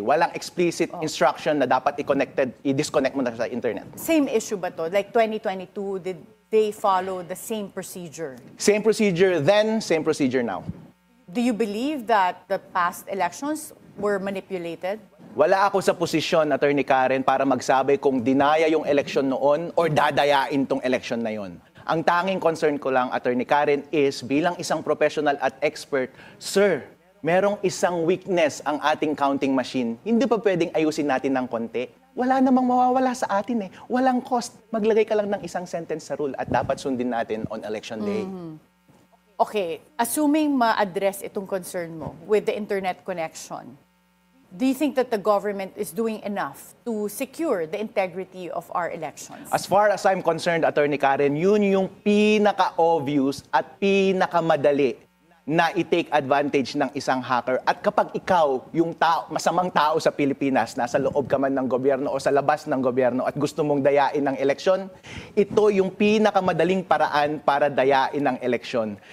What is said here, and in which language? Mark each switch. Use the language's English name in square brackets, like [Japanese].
[Filipino] Walang explicit instruction na dapat i-disconnect mo na sa internet. Same issue ba to? [English] Like 2022, did they follow the same procedure? Same procedure then, same procedure now. Do you believe that the past elections were manipulated? [Filipino] Wala ako sa posisyon, Attorney Karen, para magsabi kung dinaya yung eleksyon noon or dadayain tong eleksyon na yon. Ang tanging concern ko lang, Attorney Karen, is bilang isang professional at expert, sir, merong isang weakness ang ating counting machine. Hindi pa pwedeng ayusin natin ng konti. Wala namang mawawala sa atin eh. Walang cost. Maglagay ka lang ng isang sentence sa rule at dapat sundin natin on election day. [English] Okay, assuming [Filipino] ma-address itong concern mo [English] with the internet connection, do you think that the government is doing enough to secure the integrity of our elections? As far as I'm concerned, [Filipino] Attorney Karen, yun yung pinaka-obvious at pinaka-madali na i-take advantage ng isang hacker. At kapag ikaw, yung masamang tao sa Pilipinas, nasa loob ka man ng gobyerno o sa labas ng gobyerno at gusto mong dayain ng eleksyon, ito yung pinakamadaling paraan para dayain ng eleksyon.